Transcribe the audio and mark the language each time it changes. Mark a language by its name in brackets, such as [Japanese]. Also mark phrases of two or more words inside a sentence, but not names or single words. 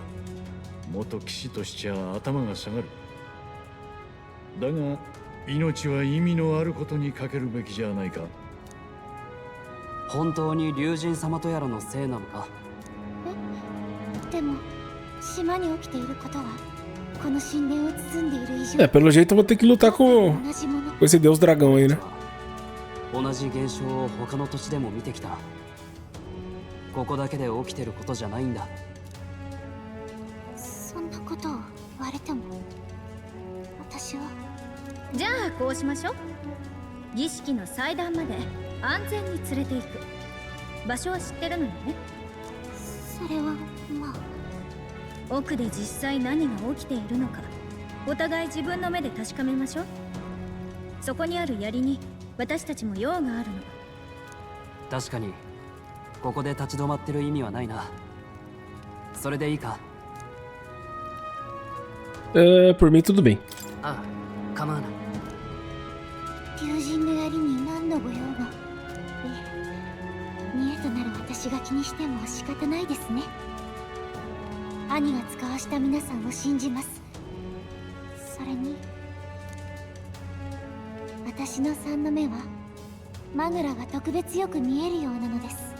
[Japanese] 元騎士としちゃ頭が下がる。だが命は意味のあることにかけるべきじゃないか。本当に竜神様とやらのせいなのか？でも島に起きていることはこの神殿を包んでいる以上、 [Portuguese] pelo jeito eu vou ter que lutar com [Japanese] 同じもの。 [Portuguese] esse deus dragão aí, né? [Japanese] 同じ現象を他の土地でも見てきた。ここだけで起きてることじゃないんだ。そんなことを言われても私は。じゃあこうしましょう。儀式の祭壇まで安全に連れて行く。場所は知ってるのよね？それはまあ。奥で実際何が起きているのか、お互い自分の目で確かめましょう。そこにある槍に私たちも用があるの。確かにここで立ち止まってる意味はないな。それでいいか？ [Portuguese] Por mim tudo bem. [Japanese] ああ、構わない。竜神の槍に何のご用が。いえ、見栄となる私が気にしても仕方ないですね。兄が使わした皆さんを信じます。それに私の3の目はマグラが特別よく見えるようなのです。